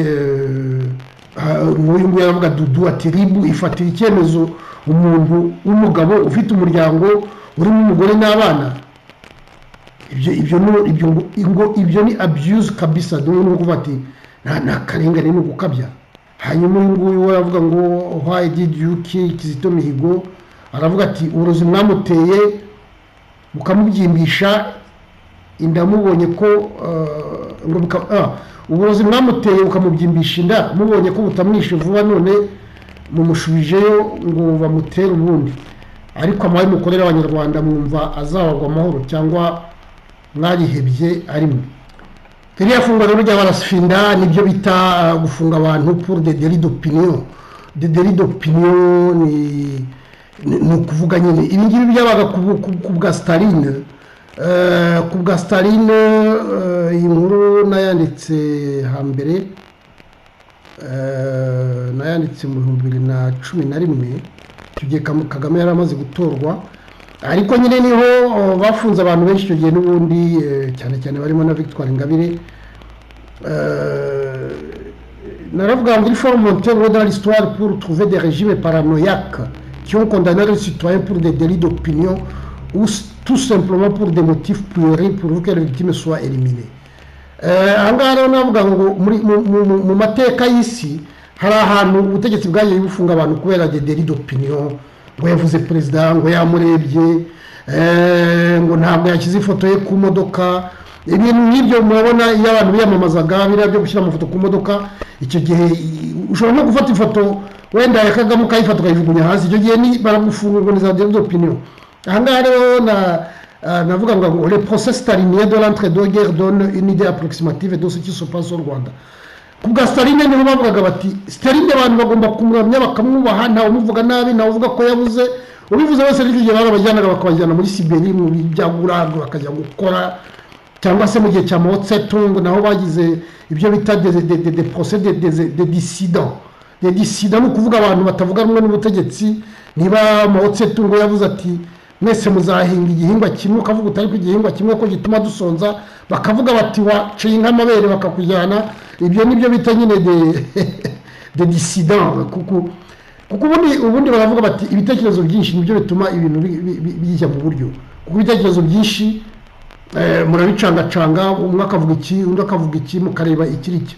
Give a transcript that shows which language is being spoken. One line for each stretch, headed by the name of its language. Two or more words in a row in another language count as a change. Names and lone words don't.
Kinyarwanda: Nk'uyu nguyu aravuga Dudu ati ribu ifatira icyemezo umuntu w'umugabo ufite umuryango urimo umugore n'abana, ibyo ni abuse kabisa. Dore no kuvuga ati nta karengane no gukabya. Hanyuma uyu nguyu we aravuga ngo
English: why did you kill Kizito Mihigo,
Kinyarwanda: aravuga ati uburozi mwamuteye mukamubyimbisha inda mubonye ko uburozi mwamuteye ukamubyimbisha inda mubonye ko butamwishe vuba, none mumushubijeyo ngo bamutere ubundi, ariko amaye mukorera abanyarwanda mwumva azabagwa amahoro cyangwa mwarihebye arimo. Iriya fungwa rero ry'abarafinda nibyo bita gufunga abantu
French: pour des délits d'opinion. Des délits d'opinion
Kinyarwanda: ni ukuvuga nyine ibi ngibi byabaga ku bwa Staline. Ku bwa Staline iyi nkuru nayanditse hambere, nayanditse mu 2011, icyo gihe Kagame yari amaze gutorwa, ariko nyine niho bafunze abantu benshi icyo gihe n'ubundi, cyane cyane barimo na Victoire Ingabire. Naravuga ngo
French: il faut remonter dans l'histoire pour trouver des régimes paranoïaques qui ont condamné les citoyens pour des délits d'opinion ou tout simplement pour des motifs puérils pour que les victimes soient éliminées.
Kinyarwanda: Ahangaha rero navuga ngo mu mateka y'isi hari ahantu ubutegetsi bwagiye bufunga abantu kubera
French: des délits d'opinion,
Kinyarwanda: ngo yavuze perezida, ngo yamurebye, ngo ntabwo yashyize ifoto ye ku modoka. Ibintu nk'ibyo murabona iyo abantu biyamamazaga biriya byo gushyira amafoto ku modoka, icyo gihe ushobora no gufata ifoto wenda ya Kagame ukayifata ukayijugunya hasi, icyo gihe baragufunga ngo ni za
French: délits d'opinion.
Kinyarwanda: Ahangaha rero navuga ngo
French: le procès stalinien de l'entre-deux-guerres donne une idée approximative de ce qui se passe au Rwanda.
Kinyarwanda: Ku bwa Staline niho bavugaga bati Staline abantu bagomba kumuramya bakamwubaha, ntawe umuvuga nabi, ntawe uvuga ko yabuze, ubivuze wese ariko igihe barabajyanaga bakabajyana muri Siberi mu byaguraga bakajya gukora, cyangwa se mu gihe cya Mao Tse-tung naho bagize ibyo bita
French: des procès de dissidents. Des dissidents
Kinyarwanda: ni ukuvuga abantu batavuga rumwe n'ubutegetsi. Niba Mao Tse-tung yavuze ati mwese muzahinga igihingwa kimwe, ukavuga utari ku igihingwa kimwe ko gituma dusonza, bakavuga bati waciye nk'amabere bakakujyana. Ibyo nibyo bita nyine
French: de dissidents.
Kinyarwanda: Kuko ubundi baravuga bati ibitekerezo byinshi nibyo bituma ibintu bijya mu buryo, kuko ibitekerezo byinshi murabicangacanga, umwe akavuga iki undi akavuga iki mukareba ikiricyo.